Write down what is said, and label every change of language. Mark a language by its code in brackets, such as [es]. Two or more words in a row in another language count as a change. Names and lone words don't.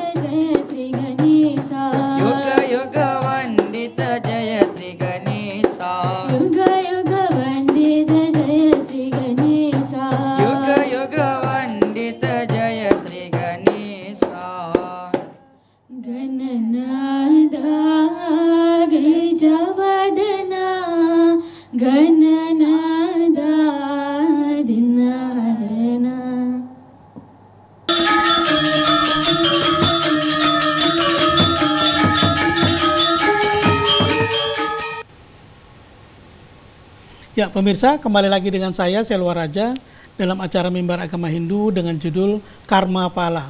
[sa] Jaya Sri Ganesha Yuga Yuga Vandita Jaya Sri Ganesha Yuga Yuga Vandita Jaya Sri Ganesha Yuga Yuga Vandita Jaya Sri Ganesha Gananada Gajavadana Gananada Dinarana. [id] Ya, pemirsa, kembali lagi dengan saya Selwa Raja dalam acara Mimbar Agama Hindu dengan judul Karma Pala.